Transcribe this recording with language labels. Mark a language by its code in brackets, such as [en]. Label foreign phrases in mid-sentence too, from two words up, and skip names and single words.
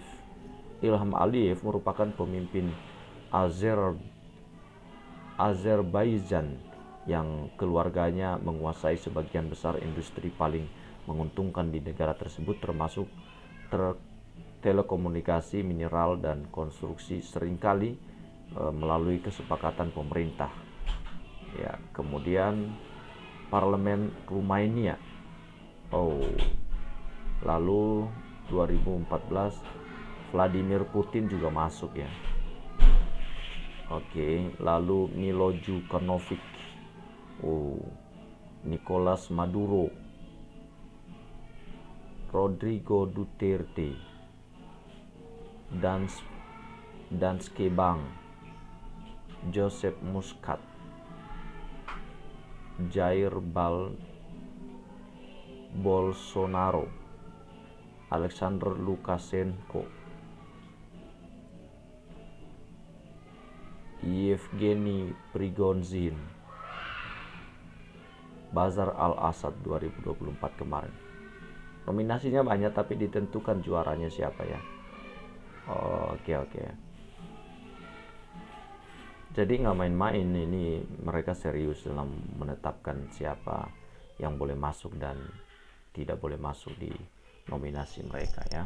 [id] Ilham Aliyev merupakan pemimpin Azerbaijan yang keluarganya menguasai sebagian besar industri paling menguntungkan di negara tersebut, termasuk telekomunikasi, mineral, dan konstruksi, seringkali melalui kesepakatan pemerintah. Ya, kemudian parlemen Rumania. Lalu 2014 Vladimir Putin juga masuk ya. Oke, lalu Milo Djukanovic. Nicolas Maduro. Rodrigo Duterte. Danske Bank. Joseph Muscat. Jair Bolsonaro. Alexander Lukashenko. Yevgeny Prigozhin. Bashar al-Assad 2024 kemarin. Nominasinya banyak tapi ditentukan juaranya siapa ya. Oke. Jadi nggak main-main, ini mereka serius dalam menetapkan siapa yang boleh masuk dan tidak boleh masuk di nominasi mereka ya.